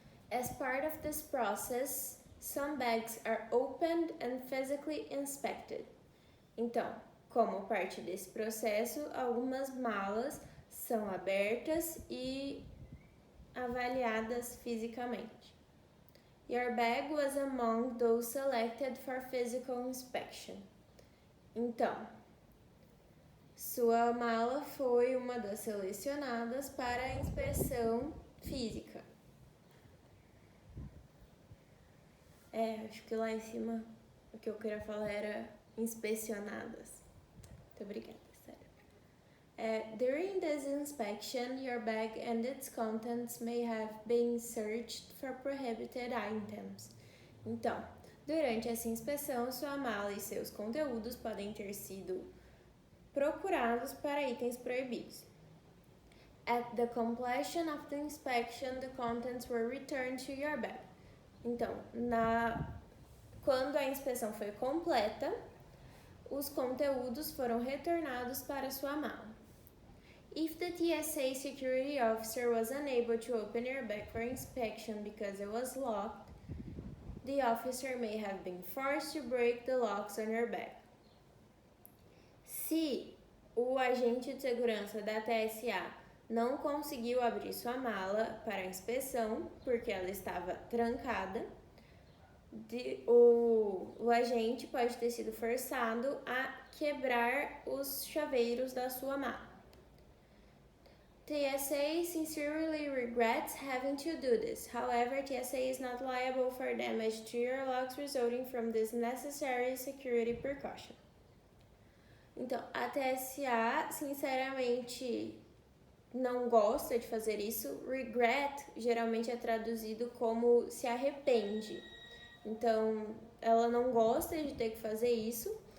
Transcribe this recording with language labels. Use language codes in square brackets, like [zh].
[en] As part of this process, some bags are opened and physically inspected. [pt] Então, como parte desse processo, algumas malas são abertas e avaliadas fisicamente. [en] Your bag was among those selected for physical inspection. [pt] Então, sua mala foi uma das selecionadas para a inspeção física. Acho que lá em cima o que eu queria falar era inspecionadas. Muito obrigada, sério. [en] During this inspection, your bag and its contents may have been searched for prohibited items. [pt] Então, durante essa inspeção, sua mala e seus conteúdos podem ter sido procurados para itens proibidos. [en] At the completion of the inspection, the contents were returned to your bag. [pt] Então, quando a inspeção foi completa, os conteúdos foram retornados para sua mala. [en] If the TSA security officer was unable to open your bag for inspection because it was locked, the officer may have been forced to break the locks on your bag. [pt] Se o agente de segurança da TSA não conseguiu abrir sua mala para a inspeção, porque ela estava trancada, o agente pode ter sido forçado a quebrar os chaveiros da sua mala. [en] TSA sincerely regrets having to do this. However, TSA is not liable for damage to your locks resulting from this necessary security precaution. [pt] Então, a TSA, sinceramente, não gosta de fazer isso. Regret geralmente é traduzido como se arrepende. Então, ela não gosta de ter que fazer isso.